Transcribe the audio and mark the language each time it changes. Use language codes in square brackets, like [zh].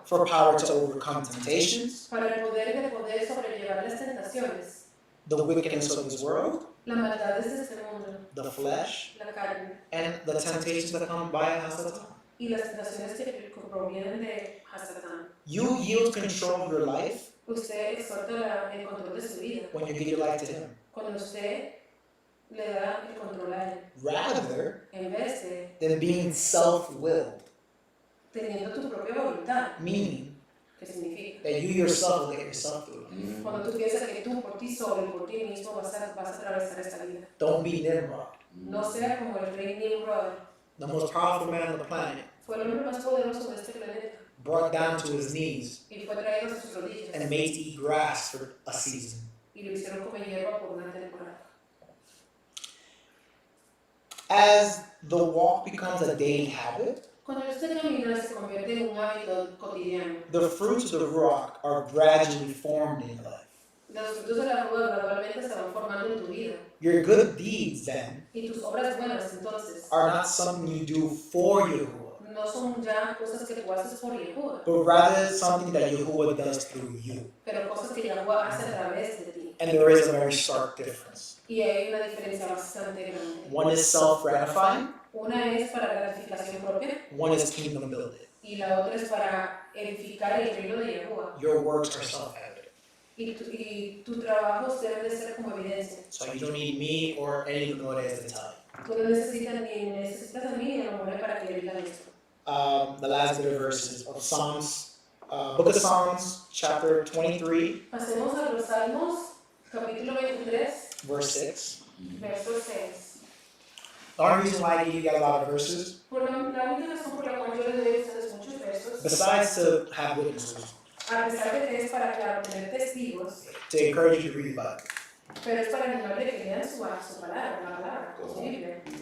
[en] for power to overcome temptations, [es] para el poder de poder sobrellevar las tentaciones, [en] the wickedness of this world, [es] las maldades de este mundo, [en] the flesh, [es] la carne [en] and the temptations that come by Hasatan. [es] y las tentaciones que provienen de Hasatán. [en] You yield control of your life [es] Usted exhorta el control de su vida [en] when you give your life to Him, [es] cuando usted le da el control a él, [en] rather [es] en vez de [en] than being self-willed, [es] teniendo tu propia voluntad. [en] meaning [es] ¿Qué significa? [en] that you yourself will get yourself through life. [es] Cuando tú piensas que tú por ti solo y por ti mismo vas a atravesar esta vida. [en] Don't be Nimrod, [es] No sea como el rey Nimrod, [en] the most powerful man on the planet, [es] fue el hombre más poderoso de este planeta [en] brought down to his knees [es] y fue traído a sus rodillas [en] and made to eat grass for a season. [es] y lo hicieron comer hierba por una temporada. [en] As the walk becomes a daily habit, [es] Cuando este caminar se convierte en un hábito cotidiano, [en] the fruits of the rock are gradually formed in your life. [es] los frutos de la rueda gradualmente se van formando en tu vida [en] Your good deeds, then, [es] y tus obras buenas entonces [en] are not something you do for Yahuwah, [es] no son ya cosas que tú haces por Yahuwah, [en] but rather something that Yahuwah does through you. [es] pero cosas que Yahuwah hace a través de ti. [en] And there is a very stark difference. [es] Y hay una diferencia bastante grande. [en] One is self-gratifying, [es] Una es para gratificación propia [en] one is kingdom building. [es] y la otra es para edificar el reino de Yahuwah. [en] Your works are self-evident. [es] Y tu trabajo debe de ser como evidencia. [en] So you don't need me or any Lamores to tell you. [es] Tú no necesitas ni necesitas a mí ni a Omer para que le digan esto. [en] The last bit of verses of Psalms, Book of Psalms, chapter 23, [es] Pasemos a los Salmos, capítulo 23, [en] verse 6. [es] verso 6. [en] The only reason why I give you guys a lot of verses, [es] Por la única razón por la cual yo les doy a ustedes muchos versos, [en] besides to have witnesses, [es] a pesar de que es para, claro, tener testigos, [en] to encourage you to read the Bible. [es] pero es para animarle que lean su palabra, la palabra, su Biblia.